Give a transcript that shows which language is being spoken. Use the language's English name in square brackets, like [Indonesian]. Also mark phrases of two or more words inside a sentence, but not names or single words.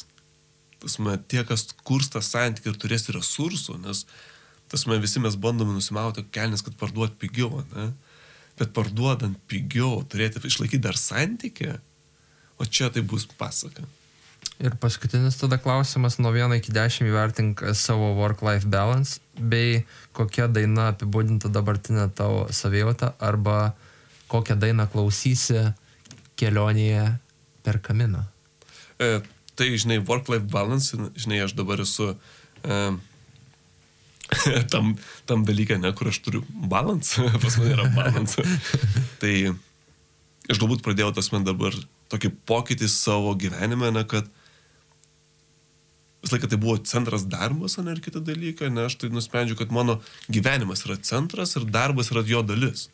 [Lithuanian] Tie, kas kurs tą santykį ir turės resursų, nes visi mes bandome nusimauti kelnes, kad parduoti pigiau, bet parduodant pigiau, turėti išlaikyti dar santykį, o čia tai bus pasaka. Ir paskutinis tada klausimas, nuo 1 iki 10 įvertink savo [English] work-life balance, [Lithuanian] bei kokia daina apibūdintų dabartinę tavo savijautą, arba kokią dainą klausysi kelionėje per kaminą. Tai, žinai, [English] work-life balance, [Lithuanian] žinai, aš dabar esu tam dalyką, kur aš turiu balance, pas mane yra balance. Tai aš galbūt pradėjau dabar tokį pokytį savo gyvenime, kad visą laiką tai buvo centras darbas, ir kiti dalykai, aš tai nusprendžiu, kad mano gyvenimas yra centras ir darbas yra jo dalis.